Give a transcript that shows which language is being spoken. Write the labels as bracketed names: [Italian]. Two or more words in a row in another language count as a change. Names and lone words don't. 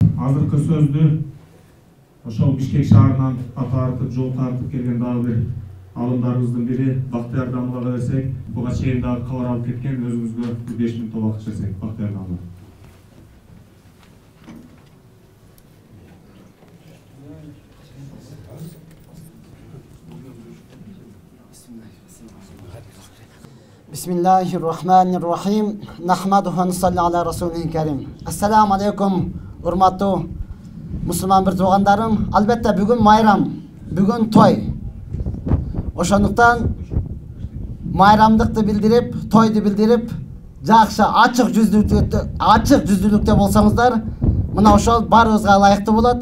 [Kyrgyz] азыркы сөздү ошол Бишкек шаарынан ата тартып жол тартып келген дагы бир алымдарыбыздын бири Бактыяр Дамылга берсек, буга чейин дагы кабар алып кеткен, өзүңүзгө 5 мүнөт убакыт берсек, Бактыяр Дамылга. [Arabic] بسم الله الرحمن الرحيم. نحمده ونصلي على رسوله الكريم. السلام عليكم, [Kyrgyz] урматтуу мусулман бир туугандарым. Албетте бүгүн майрам, бүгүн той. Ошондуктан майрамдыкты билдирип, тойду билдирип, жакшы ачык жүздүүлүктө болсоңуздар, мына ошол баарыбызга ылайыктуу болот.